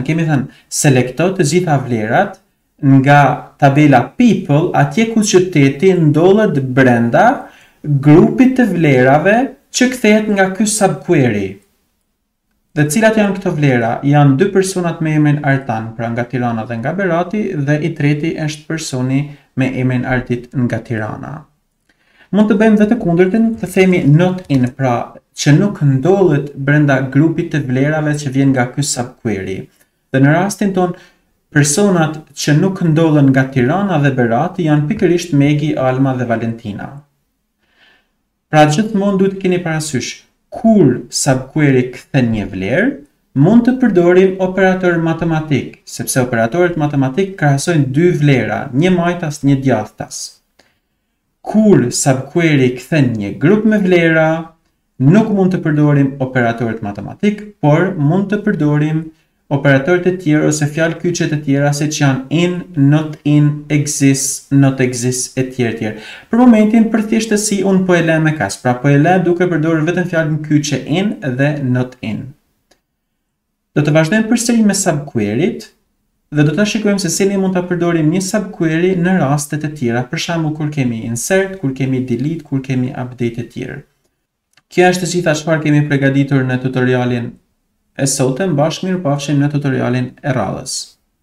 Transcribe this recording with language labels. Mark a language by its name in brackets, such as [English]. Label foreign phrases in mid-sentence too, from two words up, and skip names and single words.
[Albanian] Kemi thënë selekto të gjitha vlerat nga tabela people atje ku qyteti ndodhet brenda grupit të vlerave që kthehet nga ky subquery. Dhe cilat janë këto vlera? Janë dy personat me emrin Artan, pra nga Tirana dhe nga Berati, dhe i treti është personi me emrin Ardit nga Tirana. Mund të bëjmë dhe të kundërtën, të themi [English] not in, [Albanian] pra që nuk ndodhet brenda grupit të vlerave që vjen nga ky subquery. Dhe në rastin ton, personat që nuk ndodhen nga Tirana dhe Berati janë pikërisht Megi, Alma dhe Valentina. Pra gjithmonë duhet të keni parasysh, kur subquery kthen një vlerë, mund të përdorim operator matematik, sepse operatorët matematik krahasojnë dy vlera, një majtas, një djathtas. Kur subquery kthen një grup me vlera, nuk mund të përdorim operatorët matematik, por mund të përdorim operatorët e tjerë ose fjalë kyçe të tjera siç janë [English] in, not in, exist, not exist [Albanian] etj. Për momentin për thjeshtësi unë po e lë me kas, pra po e lë duke përdorur vetëm fjalën kyçe in dhe [English] not in. [Albanian] Do të vazhdojmë përsëri me subqueryt dhe do ta shikojmë se si ne mund ta përdorim një subquery në raste të tjera, për shembull kur kemi insert, kur kemi delete, kur kemi update e tjerë. Kjo është të gjitha çfarë kemi përgatitur në tutorialin e sotëm, bashkë mirupafshim në tutorialin e radhës.